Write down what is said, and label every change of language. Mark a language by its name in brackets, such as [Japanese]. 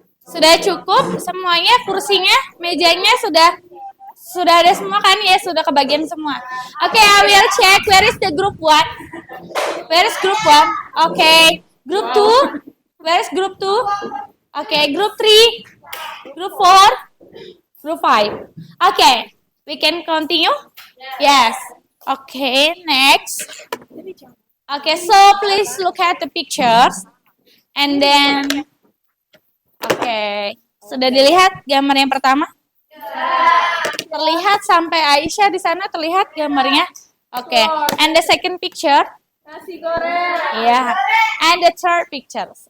[Indonesian] Sudah cukup semuanya, kursinya, mejanya sudah ada semua kan ya, sudah kebagian semua. [English] Oke, I will check where is the group 1? Where is group 1? Oke, group 2? Where is group 2? Oke, group 3? Group 4? Group 5? Oke, we can continue? Yes. Okay, next. Okay, so please look at the pictures. And then, okay, [Indonesian] sudah dilihat gambar yang pertama? Terlihat sampai Aisyah di sana terlihat gambarnya? [English] Okay, and the second picture? [Indonesian] Nasi goreng. [English] Yeah, and the third pictures.